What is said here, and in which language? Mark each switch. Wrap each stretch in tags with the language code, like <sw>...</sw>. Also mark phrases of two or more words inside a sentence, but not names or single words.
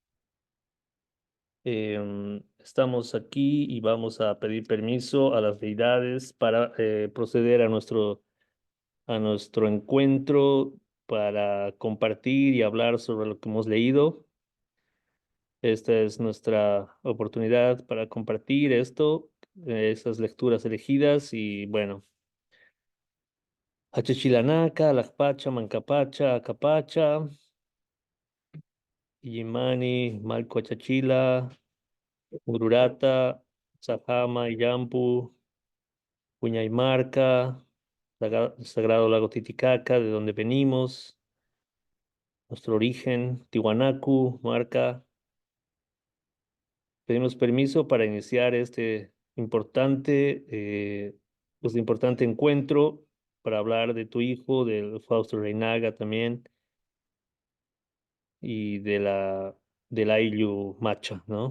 <es>Estamos aquí y vamos a pedir permiso a las deidades para proceder a nuestro encuentro para compartir y hablar sobre lo que hemos leído. Esta es nuestra oportunidad para compartir esto, esas lecturas elegidas y bueno, Achichilanaka, Alajpacha, Mancapacha, Acapacha, Illimani, Malco Achachila, Ururata, Sajama, Yampu, Puñaymarca, Sagrado Lago Titicaca, de donde venimos, nuestro origen, Tiwanaku, Marca. Pedimos permiso para iniciar importante encuentro para hablar de tu hijo, del Fausto Reinaga también, y del Ayllu Macha, ¿no?</es>